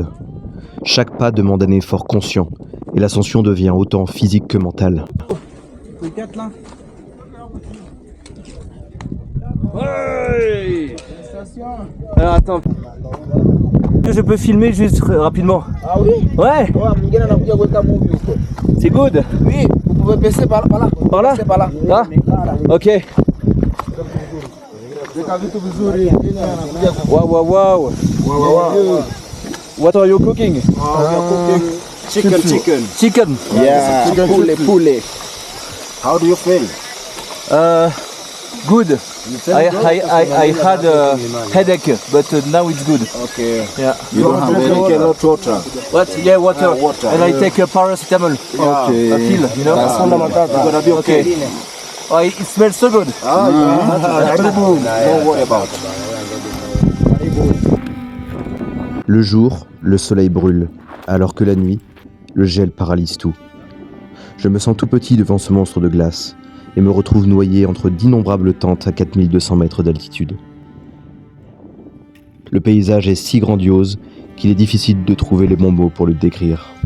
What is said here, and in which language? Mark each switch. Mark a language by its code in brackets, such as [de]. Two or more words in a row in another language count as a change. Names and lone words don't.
[fr] Chaque pas demande un effort conscient et l'ascension devient autant physique que mentale. Ouais. Alors attends. Je peux filmer juste rapidement. Ah oui? Ouais. [sw] Oh, mwingine anakuja kuweka movie huko. [fr] C'est good. Oui. pouvez baisser par là. Par là? Par là. Là? Ok. Wow. [en] What are you cooking? Chicken. Yeah. Poulet. How do you feel? Good. I had a headache, but now it's good. Okay. Yeah. You don't have drink a lot of water. What? Yeah, water. Water. And I take a paracetamol. Okay. A pill, you know? That's fundamental. You're gonna be okay. Oh, it smells so good. Don't worry about it. [fr] Le jour, le soleil brûle, alors que la nuit, le gel paralyse tout. Je me sens tout petit devant ce monstre de glace et me retrouve noyé entre d'innombrables tentes à 4200 mètres d'altitude. Le paysage est si grandiose qu'il est difficile de trouver les bons mots pour le décrire.